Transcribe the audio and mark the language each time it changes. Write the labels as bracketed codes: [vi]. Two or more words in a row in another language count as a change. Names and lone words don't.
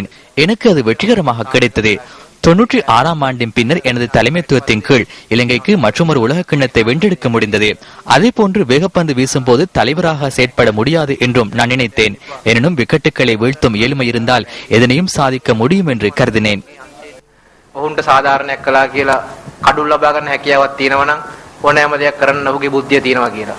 [ta] எனக்கு அது வெற்றிகரமாக கிடைத்தது. 96ஆம் ஆண்டின் பின்னர் எனது தலைமைத்துவத்தின் கீழ் இலங்கைக்கு மற்றொரு உலக கிண்ணத்தை வென்றெடுக்க முடிந்தது. அதே போன்று வேகப்பந்து வீசும் போது தலைவராக செயற்பட முடியாது என்றும் நான் நினைத்தேன். எனினும் விக்கெட்டுகளை வீழ்த்தும் இயலுமை இருந்தால் எதனையும் சாதிக்க முடியும் என்று கருதினேன். [si] ඔවුන්ට සාධාරණයක් කළා කියලා කඩුල් ලබා ගන්න හැකියාවක් තියෙනවා නම් ඕනෑම දෙයක් කරන්න ඔහුගේ බුද්ධිය තියෙනවා කියලා